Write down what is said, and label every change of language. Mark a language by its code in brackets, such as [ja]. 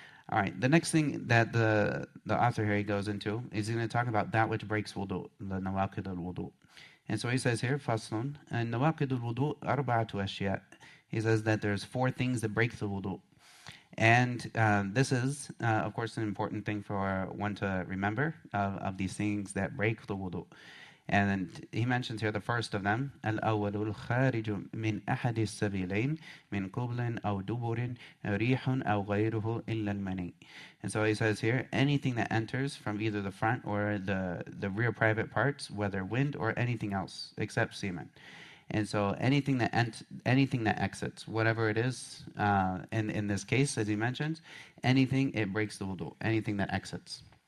[en] All right, the next thing that the author here goes into is he's going to talk about that which breaks wudu, the nawaqid al-wudu. And so he says here, [ar] faslun, nawaqid al-wudu arba'atu ashya. [en] He says that there's 4 things that break the wudu. And this is, of course, an important thing for one to remember of these things that break the wudu. And he mentions here the first of them, [ar] الأول الخارج من أحد السبيلين من قبل أو دبر ريح أو غيره إلا المني. [en] And so he says here, anything that enters from either the front or the rear private parts, whether wind or anything else except semen. And so anything that exits, whatever it is, in this case, as he mentions, anything, it breaks the wudu, anything that exits.